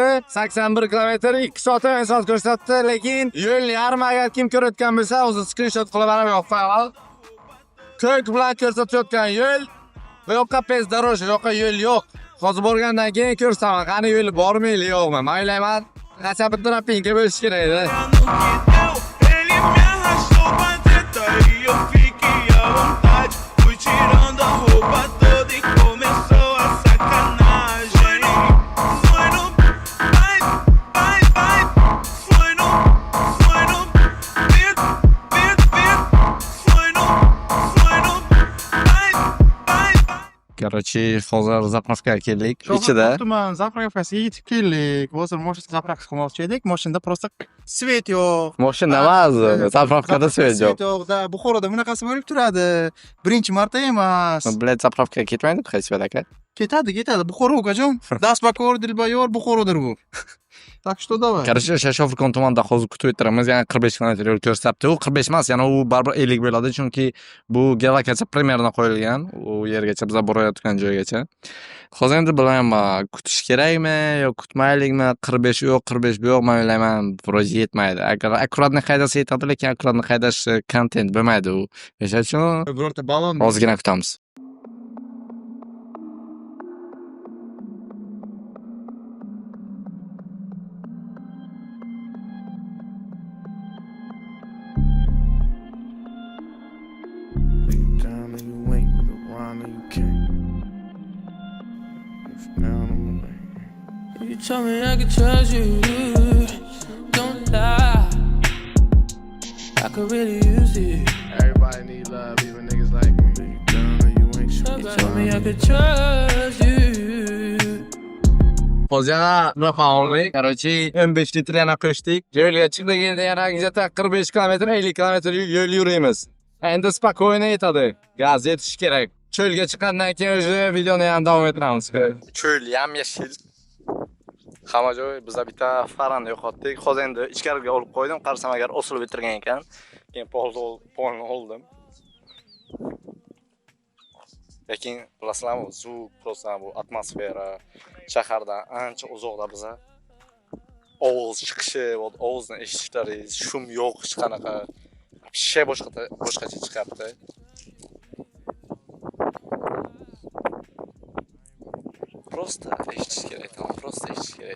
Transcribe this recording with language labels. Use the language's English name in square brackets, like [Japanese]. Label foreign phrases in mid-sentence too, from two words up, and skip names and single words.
[Uzbek] 81 kilometr 2 soat 1 soat ko'rsatdi, lekin yo'l yarmi agar kim ko'rayotgan bo'lsa, o'zi screenshot qilib mana bu yoqqa qo'yib. Ko'k bilan ko'rsatayotgan yo'l. Bu yoqqa bezdoroj, bu yoqqa yo'l yo'q. Hozir borgandan keyin ko'rsaman, qani yo'l bormi, yo'qmi. Men o'ylayman, qancha bitta rapinga bo'lish kerak edi. [Portuguese] Ele me arrastou pra treta e eu fiquei à vontade. Fui tirando a roupa toda e começou a sacanagem. Foi no, vai, vai, vai. Foi no, [English] beat, beat, beat. [Portuguese] Foi no, vai, vai, vai. [Uzbek] Короче, hozir zapravkaga keldik. Ichida tuman zapravkasiga yetib keldik. Hozir mashina zapravka qilmoqchi edik. Mashinada просто svet yo'q. mashina emas, zapravkada svet yo'q. yo'q. Buxoroda bunaqasi bo'lib turadi. Birinchi marta emas. Bilet zapravkaga ketmaydi hech bir aka. Ketadi. Buxoro ukajon. Dasbakor, Dilbayor Buxorodir bu. [Russian] Так что давай. Короче, [Uzbek] Shashofirkon tumanida hozir kutib o'tiramiz. Yana 45 kilometr yo'l ko'rsatdi. U 45 emas, yana u baribir 50 bo'ladi, chunki bu geolokatsiya primerna qo'yilgan. U yergacha biz borayotgan joygacha. Hozir endi bilmayman, kutish kerakmi yo kutmaylikmi? 45 yo'q, 45 yo'q, men o'ylayman, proje yetmaydi. Agar akkuratni haydasa yetadi, lekin akkuratni haydash kontent bo'lmaydi u. O'sha uchun Birorta balon. ozgina kutamiz. [English] Down and you ain't, you rhyme and you can't. If down on my way. You told me I could trust you, don't lie. I could really use it. Everybody need love, even niggas like me. You down and you ain't, You told me I could trust you. [Uzbek] Hozir yana raqam oldik. Короче, 15 litr yana qo'shdik. Yo'lga chiqdik, endi yana где-то 45 kilometr, 50 kilometr yo'l yuramiz. Endi spokойно yetadi. Gaz yetish kerak. Cho'lga chiqqandan keyin o'sha videoni ham davom ettiramiz. Cho'l yam-yashil. Hamma joy bizda bitta farani yo'qotdik. Hozir endi ichkariga olib qo'ydim. Qarasam agar osilib bitirgan ekan. Keyin polni oldim. Lekin bilasizlarmi, [Russian] звук, просто [Uzbek] bu atmosfera shahardan ancha uzoqda biza. Ovoz chiqishi, ovozni eshitishlaringiz, shum yo'q, hech qanaqa. Shay boshqacha chiqapti. Просто eshitish kerak, просто eshitish kerak.